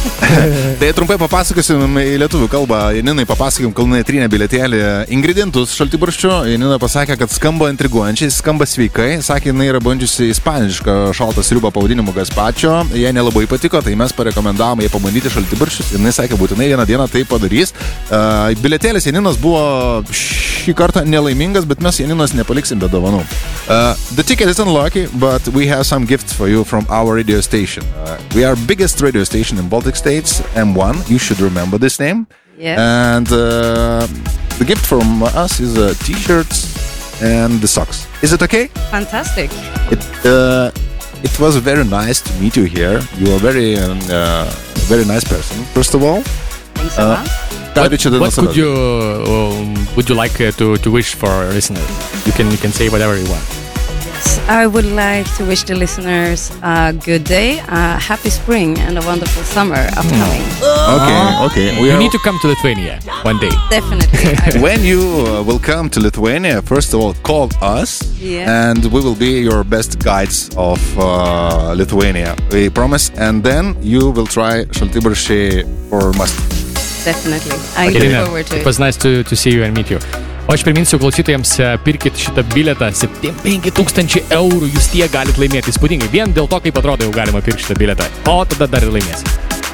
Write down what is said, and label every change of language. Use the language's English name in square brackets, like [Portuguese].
[Lithuanian] Tai trumpai papasakosim į lietuvių kalbą, Janinai papasakosim, kol jinai trynė bilietėlį ingredientus šaltibarščių, Janina pasakė, kad skamba intriguojančiai, skamba sveikai, sakė, jinai yra bandžiusi ispanišką šaltą sriubą pavadinimu gazpacho, jai nelabai patiko, tai mes parekomendavom jai pabandyti šaltibarščius, jinai sakė, būtinai vieną dieną tai padarys, bilietėlis Janinas buvo šį kartą nelaimingas, bet mes Janinas nepaliksim be dovanų. [English] The ticket is unlucky, but we have some gifts for you from our radio station. We are biggest radio station in Baltic States, M1. You should remember this name. Yeah. And the gift from us is a t-shirt and the socks. Is it okay? Fantastic. It was very nice to meet you here. You are very very nice person, first of all. Thanks a lot. Would you like to wish for a listener? You can say whatever you want. Yes, I would like to wish the listeners a good day, a happy spring, and a wonderful summer upcoming. Okay. You need to come to Lithuania one day. Definitely. When you will come to Lithuania, first of all, call us, and we will be your best guides of Lithuania. We promise, and then you will try Šaltibarščiai for must. Definitely. I look forward to it. It was nice to see you and meet you. [Lithuanian] O aš priminsiu klausytojams, pirkit šitą bilietą, 5000 eurų jūs tie galit laimėti. Spūdingai, vien dėl to, kaip atrodo, jau galima pirkti šitą bilietą. O tada dar ir laimėsit.